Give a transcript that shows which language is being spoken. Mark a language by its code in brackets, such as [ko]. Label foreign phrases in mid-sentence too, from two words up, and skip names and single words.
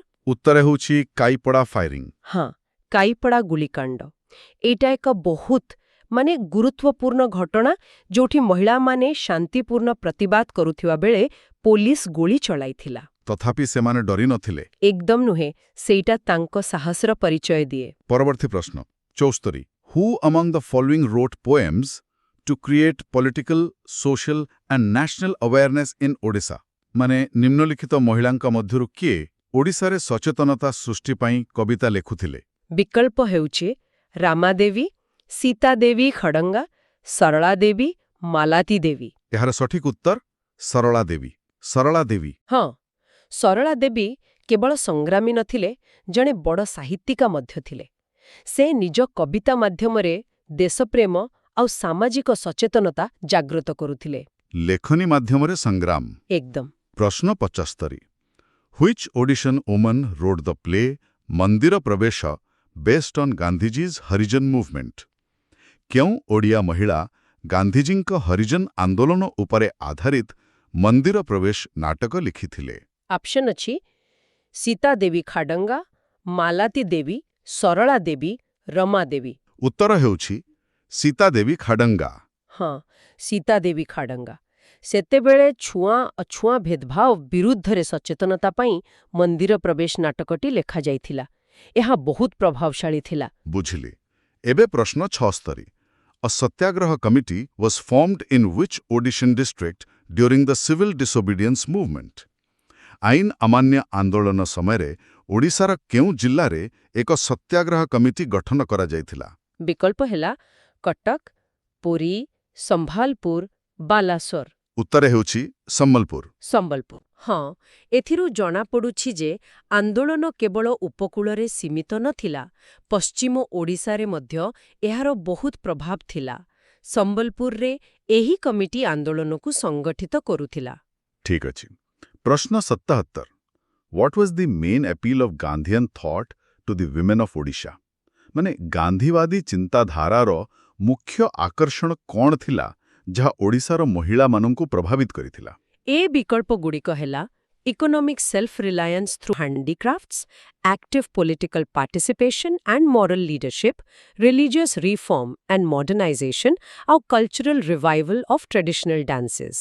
[or] ଉତ୍ତର ହେଉଛି କାଇପଡ଼ା ଫାୟାରିଂ। ହଁ, କାଇପଡ଼ା ଗୁଳିକାଣ୍ଡ। ଏଇଟା ଏକ ବହୁତ ଗୁରୁତ୍ୱପୂର୍ଣ୍ଣ ଘଟଣା ଯୋଉଠି ମହିଳାମାନେ ଶାନ୍ତିପୂର୍ଣ୍ଣ ପ୍ରତିବାଦ କରୁଥିବା ବେଳେ ପୋଲିସ ଗୁଳି ଚଳାଇଥିଲା। ତଥାପି ସେମାନେ ଡରି ନଥିଲେ। ଏକଦମ ନୁହେଁ, ସେଇଟା ତାଙ୍କ ସାହସର ପରିଚୟ ଦିଏ। ପରବର୍ତ୍ତୀ ପ୍ରଶ୍ନ [en] 74 Who among the following wrote poems to create political, social and national awareness in Odisha? [or] ମାନେ ନିମ୍ନଲିଖିତ ମହିଳାଙ୍କ ମଧ୍ୟରୁ କିଏ ଓଡ଼ିଶାରେ ସଚେତନତା ସୃଷ୍ଟି ପାଇଁ କବିତା ଲେଖୁଥିଲେ? ବିକଳ୍ପ ହେଉଛି ରାମାଦେବୀ, ସୀତା ଦେବୀ ଖଡଙ୍ଗା, ସରଳା ଦେବୀ, ମାଲାତୀ ଦେବୀ। ଏହାର ସଠିକ ଉତ୍ତର ସରଳା ଦେବୀ। ସରଳା ଦେବୀ। ହଁ, ସରଳା ଦେବୀ କେବଳ ସଂଗ୍ରାମୀ ନଥିଲେ, ଜଣେ ବଡ଼ ସାହିତ୍ୟିକା ମଧ୍ୟ ଥିଲେ। ସେ ନିଜ କବିତା ମାଧ୍ୟମରେ ଦେଶପ୍ରେମ ଆଉ ସାମାଜିକ ସଚେତନତା ଜାଗ୍ରତ କରୁଥିଲେ। ଲେଖନୀ ମାଧ୍ୟମରେ ସଂଗ୍ରାମ। ଏକଦମ। [en] ପ୍ରଶ୍ନ 75 Which Odishan woman wrote the play ମନ୍ଦିର ପ୍ରବେଶ based on Gandhiji's Harijan movement? [or] କେଉଁ ଓଡ଼ିଆ ମହିଳା ଗାନ୍ଧିଜୀଙ୍କ ହରିଜନ ଆନ୍ଦୋଳନ ଉପରେ ଆଧାରିତ ମନ୍ଦିର ପ୍ରବେଶ ନାଟକ ଲେଖିଥିଲେ? ଅପସନ୍ ଅଛି ସୀତା ଦେବୀ ଖାଡଙ୍ଗା, ମାଲାତୀ ଦେବୀ, ସରଳା ଦେବୀ, ରମା ଦେବୀ। ଉତ୍ତର ହେଉଛି ସୀତା ଦେବୀ ଖାଡଙ୍ଗା। ହଁ, ସୀତା ଦେବୀ ଖାଡଙ୍ଗା। ସେତେବେଳେ ଛୁଆଁ ଅଛୁଆଁ ଭେଦଭାବ ବିରୁଦ୍ଧରେ ସଚେତନତା ପାଇଁ ମନ୍ଦିର ପ୍ରବେଶ ନାଟକଟି ଲେଖାଯାଇଥିଲା। ଏହା ବହୁତ ପ୍ରଭାବଶାଳୀ ଥିଲା। ବୁଝିଲି। ଏବେ ପ୍ରଶ୍ନ [en] 76 A Satyagraha committee was formed in which Odishan district during the civil disobedience movement? [or] ଆଇନ ଅମାନ୍ୟ ଆନ୍ଦୋଳନ ସମୟରେ ଓଡ଼ିଶାର କେଉଁ ଜିଲ୍ଲାରେ ଏକ ସତ୍ୟାଗ୍ରହ କମିଟି ଗଠନ କରାଯାଇଥିଲା? ବିକଳ୍ପ ହେଲା କଟକ, ପୁରୀ, ସମ୍ବଲପୁର, ବାଲାସୋର। ଉତ୍ତର ହେଉଛି ସମ୍ବଲପୁର। ସମ୍ବଲପୁର। ହଁ, ଏଥିରୁ ଜଣାପଡ଼ୁଛି ଯେ ଆନ୍ଦୋଳନ କେବଳ ଉପକୂଳରେ ସୀମିତ ନଥିଲା, ପଶ୍ଚିମ ଓଡ଼ିଶାରେ ମଧ୍ୟ ଏହାର ବହୁତ ପ୍ରଭାବ ଥିଲା। ସମ୍ବଲପୁରରେ ଏହି କମିଟି ଆନ୍ଦୋଳନକୁ ସଂଗଠିତ କରୁଥିଲା। ଠିକ୍ ଅଛି। [en] ପ୍ରଶ୍ନ 77 What was the main appeal of Gandhian thought to the women of Odisha? [or] ମାନେ ଗାନ୍ଧୀବାଦୀ ଚିନ୍ତାଧାରାର ମୁଖ୍ୟ ଆକର୍ଷଣ କ'ଣ ଥିଲା ଯାହା ଓଡ଼ିଶାର ମହିଳାମାନଙ୍କୁ ପ୍ରଭାବିତ କରିଥିଲା? ଏ ବିକଳ୍ପଗୁଡ଼ିକ ହେଲା [en] economic self reliance through handicrafts, active political participation and moral leadership, religious reform and modernization ଆଉ cultural revival of traditional dances.